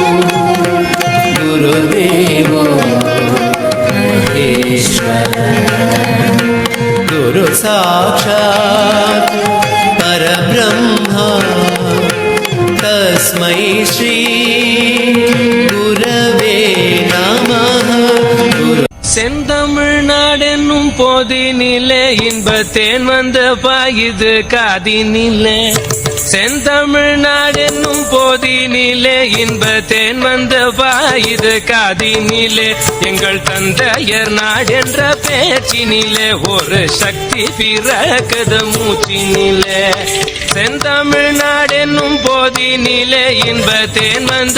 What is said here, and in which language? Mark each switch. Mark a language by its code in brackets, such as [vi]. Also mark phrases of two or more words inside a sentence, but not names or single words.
[sa] गुरुदेवो महेश्वर गुरु साक्षात् परब्रह्मा तस्मै श्री गुरवे नमः [ta] செந்தமிழ்நாடென்னும் போதினிலே இன்பத்தேன் வந்த பாயுது காதினிலே செந்தமிழ்நாடென்னும் போதினிலே இன்பத்தேன் வந்த பாயுது காதினிலே எங்கள் தந்தையர் நாடென்ற பேச்சினிலே ஒரு சக்தி பிறக்குது மூச்சினிலே செந்தமிழ்நாடென்னும் போதினிலே இன்பத்தேன் வந்த